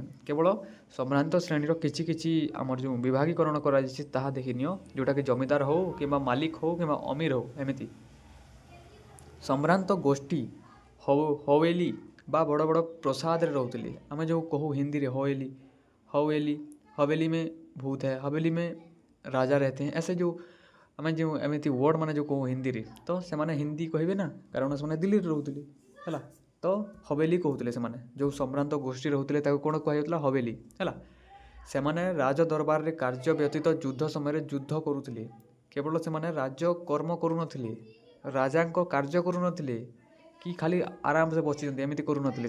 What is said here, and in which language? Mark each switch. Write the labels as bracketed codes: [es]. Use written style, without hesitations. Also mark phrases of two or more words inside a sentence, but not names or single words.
[or] କେବଳ ସମ୍ଭ୍ରାନ୍ତ ଶ୍ରେଣୀର କିଛି ଆମର ଯେଉଁ ବିଭାଗୀକରଣ କରାଯାଇଛି ତାହା ଦେଖିନିଅ, ଯେଉଁଟାକି ଜମିଦାର ହେଉ କିମ୍ବା ମାଲିକ ହେଉ କିମ୍ବା ଅମିର ହେଉ ଏମିତି। ସମ୍ଭ୍ରାନ୍ତ ଗୋଷ୍ଠୀ ହୱେଲି ବା ବଡ଼ ବଡ଼ ପ୍ରସାଦରେ ରହୁଥିଲେ। ଆମେ ଯେଉଁ କହୁ ହିନ୍ଦୀରେ [hi] हवेली में भूत है, हवेली में राजा रहते हैं, ऐसे जो [or] ଆମେ ଯେଉଁ ଏମିତି ୱାର୍ଡ଼ ମାନେ ଯେଉଁ କହୁ ହିନ୍ଦୀରେ ତ ସେମାନେ ହିନ୍ଦୀ କହିବେ ନା, କାରଣ ସେମାନେ ଦିଲ୍ଲୀରେ ରହୁଥିଲେ ହେଲା। ତ ହବେଲି କହୁଥିଲେ ସେମାନେ, ଯେଉଁ ସମ୍ଭ୍ରାନ୍ତ ଗୋଷ୍ଠୀ ରହୁଥିଲେ ତାକୁ କ'ଣ କୁହାଯାଉଥିଲା ହବେଲି ହେଲା। ସେମାନେ ରାଜ ଦରବାରରେ କାର୍ଯ୍ୟ ବ୍ୟତୀତ ଯୁଦ୍ଧ ସମୟରେ ଯୁଦ୍ଧ କରୁଥିଲେ। କେବଳ ସେମାନେ ରାଜକର୍ମ କରୁନଥିଲେ, ରାଜାଙ୍କ କାର୍ଯ୍ୟ କରୁନଥିଲେ କି ଖାଲି ଆରାମସେ ବସିଛନ୍ତି ଏମିତି କରୁନଥିଲେ।